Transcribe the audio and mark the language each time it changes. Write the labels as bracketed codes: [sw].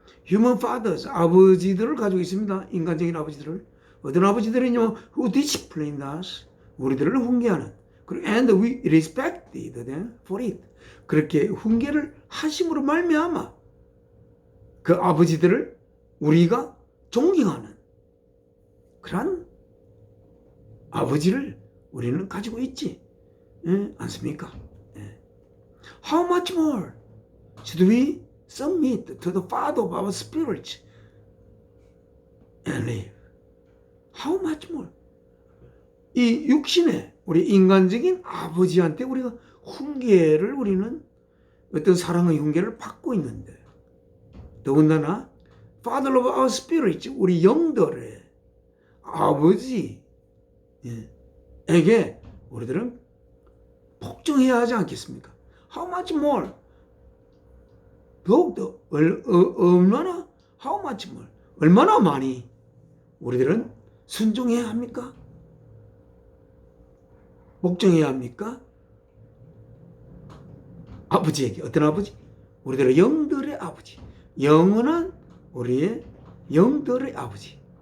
[en] Human fathers [ko] 아버지들을 가지고 있습니다. 인간적인 아버지들을. 어떤 아버지들은요 [en] who disciplined us [ko] 우리들을 훈계하는 [en] and we respected them for it. [ko] 그렇게 훈계를 하심으로 말미암아 그 아버지들을 우리가 존경하는 그런 아버지를 우리는 가지고 있지 않습니까? [en] How much more should we submit to the Father of our spirits and live? How much more? [ko] 이 육신의 우리 인간적인 아버지한테 우리가 훈계를 우리는 어떤 사랑의 훈계를 받고 있는데 더군다나 [en] Father of our spirits [ko] 우리 영들의 아버지에게 우리들은 복종해야 하지 않겠습니까? [en] How much more? [ko] 더욱더 얼마나 [en] how much more? [ko] 얼마나 많이 우리들은 순종해야 합니까? 복종해야 합니까? 아버지에게. 어떤 아버지? 우리들의 영들의 아버지. 영원한 우리의 영들의 아버지.